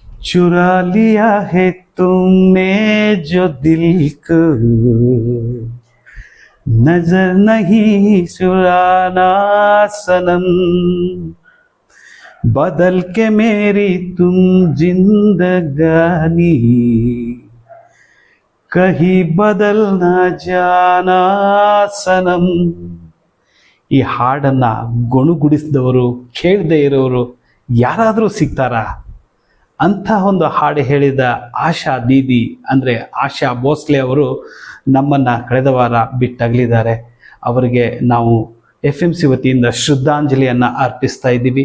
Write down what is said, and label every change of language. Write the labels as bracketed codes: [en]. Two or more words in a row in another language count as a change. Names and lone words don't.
[hi] चुरा लिया है तुमने जो दिल को, नजर नहीं चुराना सनम, बदल के मेरी तुम जिंदगानी, कहीं बदल ना जाना सनम. [kn] ಈ ಹಾಡನ್ನ ಗುಣಗುಡಿಸಿದವರು ಕೇಳದೆ ಇರೋರು ಯಾರಾದರೂ ಸಿಗ್ತಾರಾ? ಅಂಥ ಒಂದು ಹಾಡು ಹೇಳಿದ ಆಶಾ ದೀದಿ ಅಂದರೆ ಆಶಾ ಭೋಸ್ಲೆ ಅವರು ನಮ್ಮನ್ನು ಕಳೆದ ವಾರ ಬಿಟ್ಟಗಲಿದ್ದಾರೆ. ಅವರಿಗೆ ನಾವು FMC ವತಿಯಿಂದ ಶ್ರದ್ಧಾಂಜಲಿಯನ್ನು ಅರ್ಪಿಸ್ತಾ ಇದ್ದೀವಿ.